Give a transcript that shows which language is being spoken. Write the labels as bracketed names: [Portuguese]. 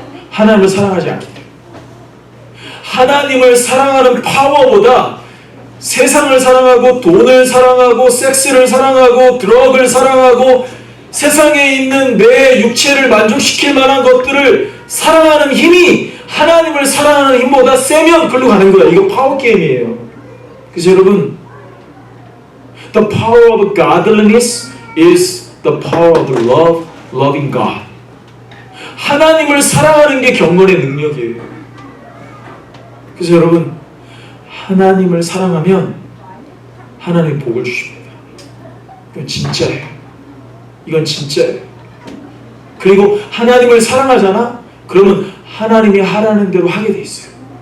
[Korean] 하나님을 사랑하지 않기 때문에. 하나님을 사랑하는 파워보다 세상을 사랑하고 돈을 사랑하고 섹스를 사랑하고 드럭을 사랑하고 세상에 있는 내 육체를 만족시킬 만한 것들을 사랑하는 힘이 하나님을 사랑하는 힘보다 세면 글로 가는 거야. 이거 파워 게임이에요. 그래서 여러분, [English] the power of godliness is the power of love, loving God. [Korean] 하나님을 사랑하는 게 경건의 능력이에요. 그래서 여러분, 하나님을 사랑하면 하나님 복을 주십니다. 이건 진짜예요. 이건 진짜예요. 그리고 하나님을 사랑하잖아? 그러면 하나님이 하라는 대로 하게 돼 있어요.